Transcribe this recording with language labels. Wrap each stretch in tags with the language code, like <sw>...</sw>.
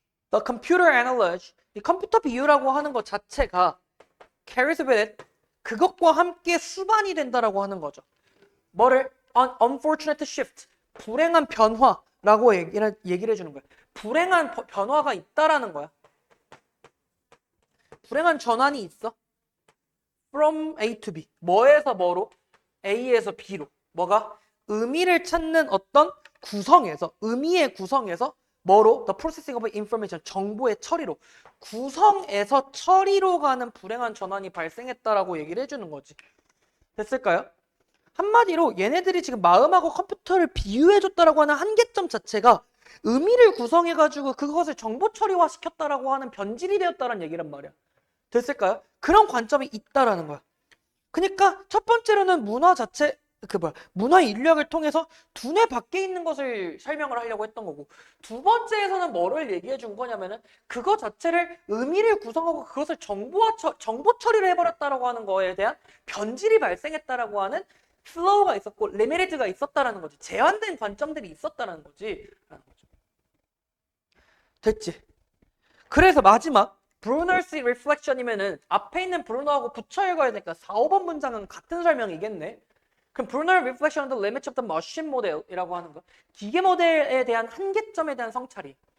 <en>The computer analogy,</en> <ko>이 컴퓨터 비유라고 하는 것 자체가</ko> <en>carries with it,</en> <ko>그것과 함께 수반이 된다라고 하는 거죠. 뭐를?</ko> <en>An unfortunate shift,</en> <ko>불행한 변화라고 얘기를 해주는 거야. 불행한 변화가 있다라는 거야. 불행한 전환이 있어.</ko> <en>From A to B, 뭐에서 뭐로?</en> <ko>A에서 B로. 뭐가? 의미를 찾는 어떤 구성에서, 의미의 구성에서 뭐로?</ko> <en>The processing of information, 정보의 처리로.</en> <ko>구성에서 처리로 가는 불행한 전환이 발생했다라고 얘기를 해주는 거지. 됐을까요? 한마디로 얘네들이 지금 마음하고 컴퓨터를 비유해줬다라고 하는 한계점 자체가 의미를 구성해가지고 그것을 정보 처리화 시켰다라고 하는 변질이 되었다는 얘기란 말이야. 됐을까요? 그런 관점이 있다라는 거야. 그러니까 첫 번째로는 문화 자체, 문화 인류학을 통해서 두뇌 밖에 있는 것을 설명을 하려고 했던 거고, 두 번째에서는 뭐를 얘기해 준 거냐면은 그거 자체를 의미를 구성하고 그것을 정보 처리를 해버렸다라고 하는 거에 대한 변질이 발생했다라고 하는 플로우가 있었고 리미티드가 있었다라는 거지. 제한된 관점들이 있었다라는 거지. 됐지? 그래서 마지막 브루너's reflection이면은 앞에 있는 브루너하고 붙여 읽어야 되니까 4, 5번 문장은 같은 설명이겠네.</ko> <en>그럼 Brunner reflection on the limits of the machine model이라고 하는 거.</en> <ko>기계 모델에 대한 한계점에 대한 성찰이.</ko>